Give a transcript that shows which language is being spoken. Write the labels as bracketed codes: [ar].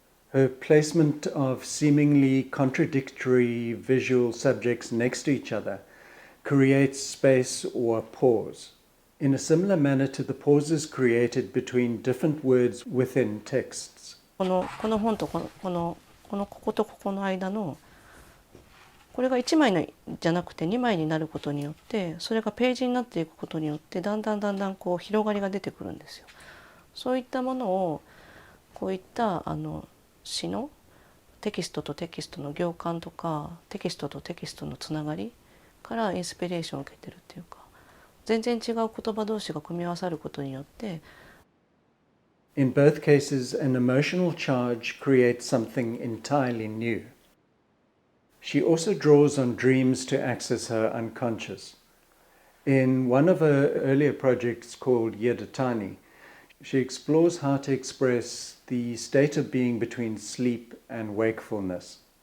[en] Her placement of seemingly contradictory visual subjects next to each other creates space or pause, in a similar manner to the pauses created between different words within texts. [ja] この本とこことここの間のこれが1枚じゃなくて2枚になることによってそれがページになっていくことによってだんだんこう広がりが出てくるんですよ。そういったものをこういった詩のテキストとテキストの行間とかテキストとテキストのつながりからインスピレーションを受けてるっていうか全然違う言葉同士が組み合わさることによって [en] In both cases, an emotional charge creates something entirely new. She also draws on dreams to access her unconscious. In one of her earlier projects called Yedatani, she explores how to express the state of being between sleep and wakefulness.